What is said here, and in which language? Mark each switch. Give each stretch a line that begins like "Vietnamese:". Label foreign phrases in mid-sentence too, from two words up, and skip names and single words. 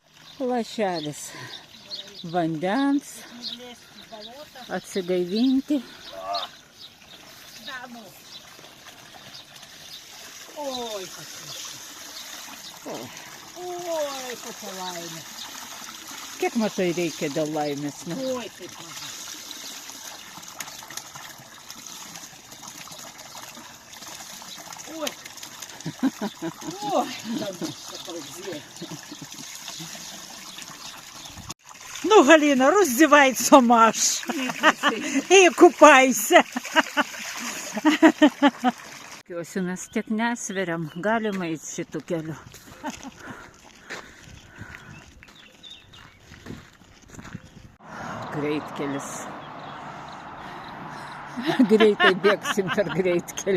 Lithuanian: Lašelis vandens, atsigaivinti. Oi, oi, kokia laimė. Kiek matai reikia dėl laimės, ne? Oi, kaip mažai.
Russian: Ой, ой, Дануся, ползет.
Ukrainian: Ну, Галина, роздівайся, Маш. І купайся.
Lithuanian: Tikiuosi, mes tiek nesveriam, galima eiti šitų kelių. Greitkelis. Greitai bėgsim per greitkelį.